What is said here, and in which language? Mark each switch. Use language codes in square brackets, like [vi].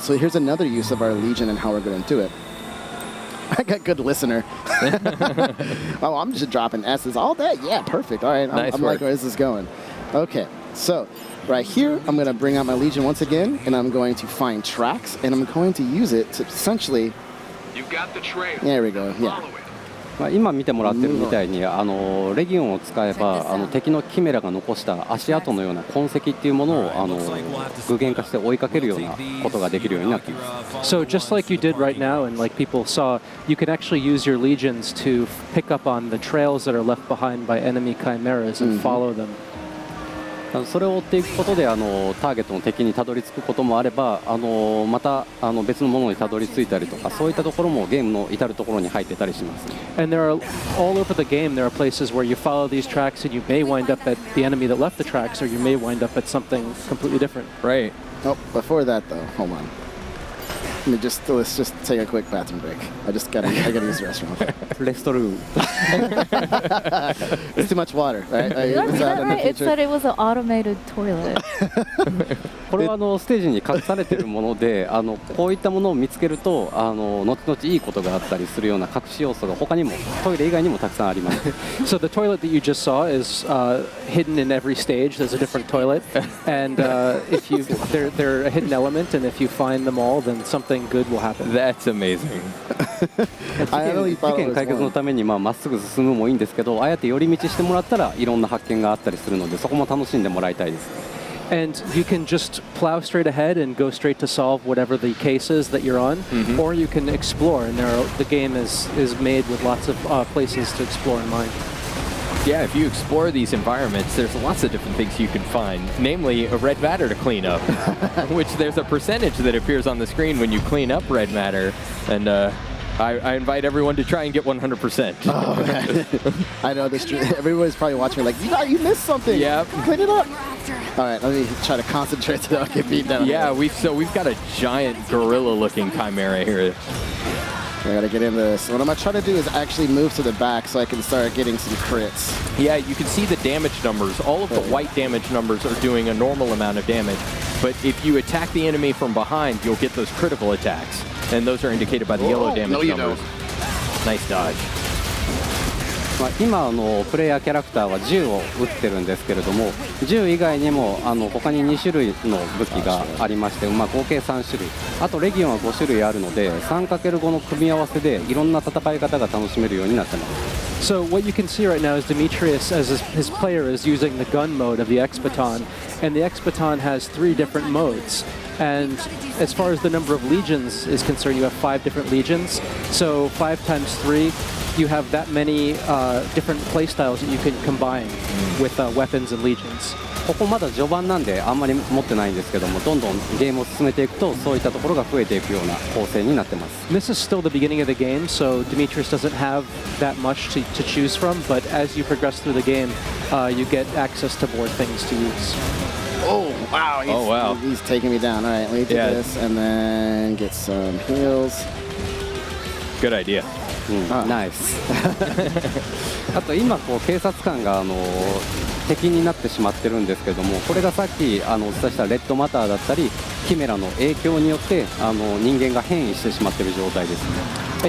[en] And so here's another use of our Legion and how we're going to do it. I got good listener. Oh, I'm just dropping S's all day. Yeah, perfect. All right, I'm like, where is this going? Okay, so right here, I'm going to bring out my Legion once again, and I'm going to find tracks, and I'm going to use it to essentially... You got the trail. There we go, yeah. [ja] 今見てもらってるみたいにレギオンを使えば敵のキメラが残した足跡のような痕跡っていうものを具現化して追いかけるようなことができるようになっています。 [en] So just like you did right now, and like people saw, you can actually use your legions to pick up on the trails that are left behind by enemy chimeras and follow them. [ja] それを追っていくことでターゲットの敵にたどり着くこともあればまた別のものにたどり着いたりとかそういったところもゲームの至るところに入ってたりします。 [en] And there are all over the game there are places where you follow these tracks and you may wind up at the enemy that left the tracks, or you may wind up at something completely different. Right. Oh, before that though, hold on. Let's just take a quick bathroom break. I gotta use the restroom. レストルーム It's too much water, right? Is that right? It said it was an automated toilet. [ja] これはステージに隠されているものでこういったものを見つけると後々いいことがあったりするような隠し要素が他にもトイレ以外にもたくさんあります。 [en] So the toilet that you just saw is hidden in every stage. There's a different toilet, and if they're a hidden element, and if you find them all, then something good will happen. That's amazing. [ja] 事件解決のためにまっすぐ進むもいいんですけどああやって寄り道してもらったらいろんな発見があったりするのでそこも楽しんでもらいたいです。 [en] And you can just plow straight ahead and go straight to solve whatever the case is that you're on, or you can explore, and the game is made with lots of places to explore in mind. Yeah, if you explore these environments, there's lots of different things you can find, namely a red matter to clean up, which there's a percentage that appears on the screen when you clean up red matter, and I invite everyone to try and get 100%. Oh, okay. I know this. Everybody's probably watching me like, you missed something. Yep. Clean it up. All right, let me try to concentrate so I don't get beat down. Yeah, we've got a giant gorilla-looking chimera here. I gotta get into this. What I'm gonna try to do is actually move to the back so I can start getting some crits. Yeah, you can see the damage numbers. All of the white damage numbers are doing a normal amount of damage. But if you attack the enemy from behind, you'll get those critical attacks. And those are indicated by the yellow damage no, you numbers. don't. Nice dodge. [ja] 今プレイヤーキャラクターは銃を撃ってるんですけれども、銃以外にも他に2種類の武器がありまして、合計3種類、あとレギオンは5種類あるので 3×5 の組み合わせでいろんな戦い方が楽しめるようになってます。 [en] So what you can see right now is Demetrius, as his player, is using the gun mode of the X-Baton, and the X-Baton has 3 different modes. And as far as the number of legions is concerned, you have 5 different legions. So 5 times 3, you have that many different playstyles that you can combine with weapons and legions. [ja] ここまだ序盤なんであんまり持ってないんですけども、どんどんゲームを進めていくとそういったところが増えていくような構成になってます。 [en] This is still the beginning of the game, so Demetrius doesn't have that much to choose from, but as you progress through the game, you get access to more things to use. Oh, wow. He's taking me down. All right, let me do this and then get some heals. Good idea. Nice. [ja] あと今警察官が敵になってしまってるんですけども、これがさっきお伝えしたレッドマターだったりキメラの影響によって人間が変異してしまってる状態ですね。